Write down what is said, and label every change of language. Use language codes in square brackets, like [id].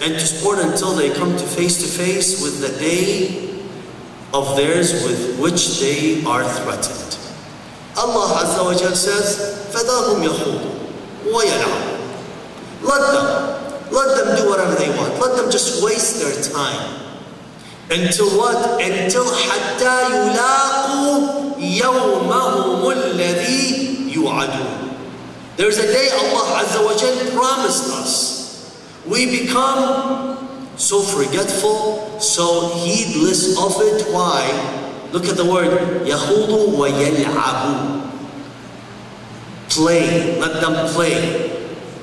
[en] and to sport until they come to face with the day of theirs with which they are threatened. [ar] Allah Azza wa Jal says, فَذَرْهُمْ يَخُوضُوا وَيَلْعَبُوا. [en] Let them do whatever they want. Let them just waste their time. Until what? Until [ar] حَتَّى يُلَاقُوا يَوْمَهُمُ الَّذِي يُوعَدُونَ. [en] There's a day Allah Azza wa Jal promised us. We become so forgetful, so heedless of it. Why? Look at the word, [ar] يَخُوضُوا وَيَلْعَبُوا. [en] Play, let them play.